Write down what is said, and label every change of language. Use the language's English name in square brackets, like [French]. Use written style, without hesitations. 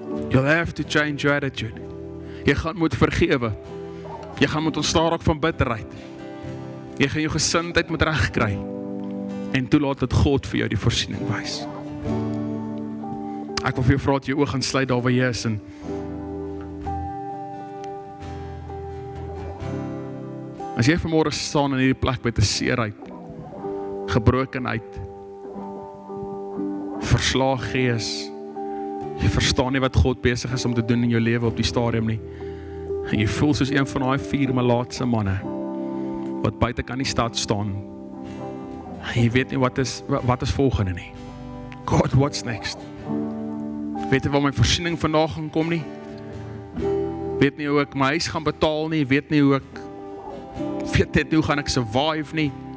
[English] You'll have to change your attitude. [Afrikaans] Jy gaan moet vergewe. Jy gaan moet ontstaan raak van bitterheid. Jy gaan jou gesindheid moet regkry. En toelaat dat God vir jou die voorsiening wys. Ek wil vir jou vra dat jy oë gaan sluit daar waar jy is en as jy vanmôre staan in hierdie plek met 'n seerheid, gebrokenheid, verslae gees, jy verstaan nie wat God besig is om te doen in jou lewe op die stadium nie, en jy voel soos een van daai 4 malaatse manne, wat buite kan die stad staan, en jy weet nie wat is volgende nie. [English] God, what's next? [Afrikaans] Weet nie waar my voorsiening vandag gaan kom nie, weet nie hoe ek my huis gaan betaal nie, weet nie hoe weet hoe gaan ek survive nie.